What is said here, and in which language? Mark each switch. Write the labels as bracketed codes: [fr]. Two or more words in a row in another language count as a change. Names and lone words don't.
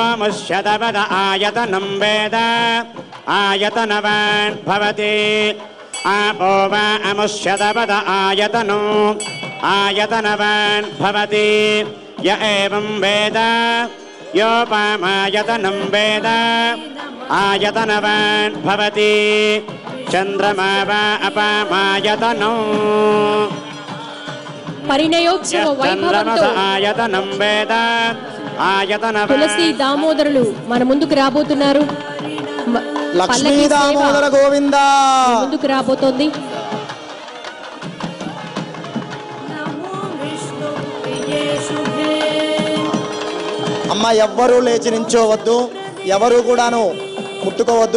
[sa] मुष्यतपद आयतनं वेद आयतनवान् भवति आपो वा अमुष्यतपद आयतनो आयतनवान् भवति य एवं वेद योपमायतनं वेद आयतनवान् भवति चन्द्रमा वा अपामायतनो [te] పరిణయోత్సవ వైభవంతో [sa] आयतनं वेद आयतनवान् [te] తులసి దామోదరులు మన ముందుకు రాబోతున్నారు. లక్ష్మీ దామోదర గోవింద ముందుకు రాబోతోంది. అమ్మ ఎవ్వరూ లేచి నించోవద్దు, ఎవరు కూడాను ముట్టుకోవద్దు.